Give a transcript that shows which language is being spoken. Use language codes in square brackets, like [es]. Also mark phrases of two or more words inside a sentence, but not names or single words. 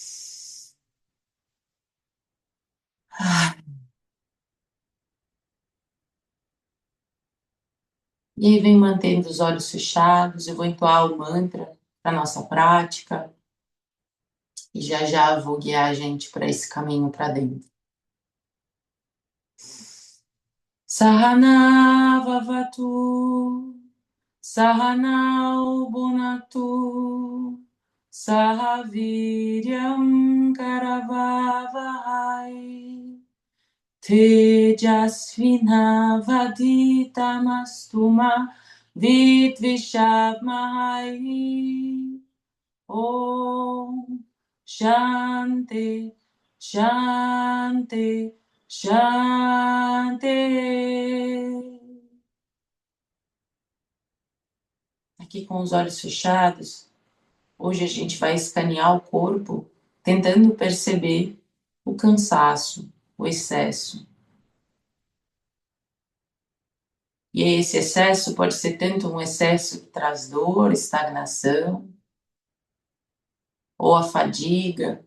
[pt] E aí vem mantendo os olhos fechados. Eu vou entoar o mantra para nossa prática e já já vou guiar a gente para esse caminho para dentro. [sa] सहना ववतु, सहनौ भुनक्तु, सहवीर्यं करवावहै. तेजस्विनावधीतमस्तुमा विद्विषावहै. ॐ शान्ति, शान्ति, शान्ति. [pt] Aqui com os olhos fechados, hoje a gente vai escanear o corpo, tentando perceber o cansaço, o excesso. E esse excesso pode ser tanto um excesso que traz dor, estagnação, ou a fadiga.